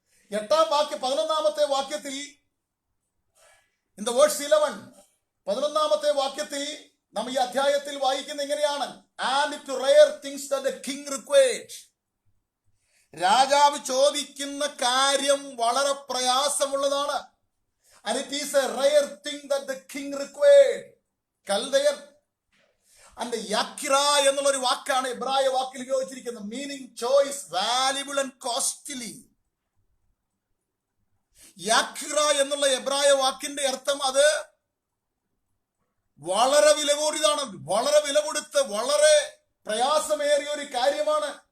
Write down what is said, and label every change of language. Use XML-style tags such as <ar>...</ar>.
<ml>8-ാം വാക്യം 11-ാമത്തെ വാക്യത്തിൽ,</ml> <en>in the verse 11,</en> <ml>11-ാമത്തെ വാക്യത്തിൽ നാം ഈ അധ്യായത്തിൽ വായിക്കുന്ന എങ്ങനെയാണ്?</ml> <en>And two rare things that the king required.</en> <ml>രാജാവ് ചോദിക്കുന്ന കാര്യം വളരെ പ്രയാസമുള്ളതാണ്.</ml> <en>And it is a rare thing that the king required.</en> <ml>കൽദയർ and യാക്കിറ എന്നുള്ള ഒരു വാക്കാണ് എബ്രായ വാക്കിൽ ഉപയോഗിച്ചിരിക്കുന്നത്.</ml> <en>Meaning choice, valuable and costly.</en> <ml>യാക്കിറ എന്നുള്ള എബ്രായ വാക്കിന്റെ അർത്ഥം അത് വളരെ വില കൂടിയതാണ്, വളരെ വില കൊടുത്ത് വളരെ പ്രയാസമേറിയ ഒരു കാര്യമാണ്.</ml>